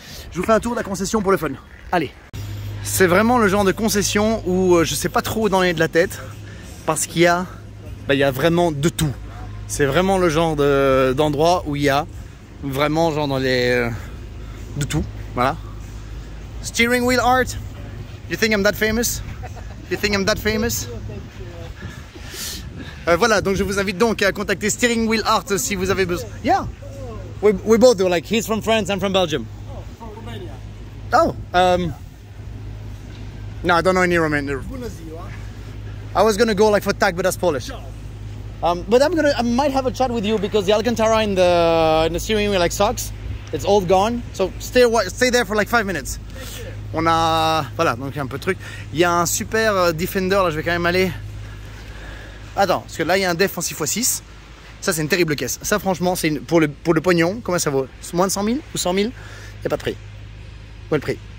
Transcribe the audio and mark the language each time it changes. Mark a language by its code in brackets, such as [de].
[fr] Je vous fais un tour de la concession pour le fun. Allez. C'est vraiment le genre de concession où je sais pas trop où donner de la tête. Parce qu'il y a... il y a vraiment de tout. C'est vraiment le genre d'endroit où il y a vraiment genre dans les... de tout, voilà. Steering wheel art. [en] You think I'm that famous? You think I'm that famous? [fr] Voilà, donc je vous invite donc à contacter Steering Wheel Art si vous avez besoin. [en] Yeah, we both do. Like he's from France, I'm from Belgium. Oh, from Romania. Oh, no, I don't know any Romanian. I was gonna go like for tag, but that's Polish. But I might have a chat with you because the Alcantara in the steering wheel like sucks. It's all gone. So stay there for like 5 minutes. [fr] On a, voilà, donc il y a un peu de truc. Il y a un super Defender, là je vais quand même aller. Attends, parce que là il y a un Def en 6x6. Ça c'est une terrible caisse. Ça franchement, c'est pour le pognon, combien ça vaut? Moins de 100 000 ou 100 000? Il n'y a pas de prix. Où est le prix?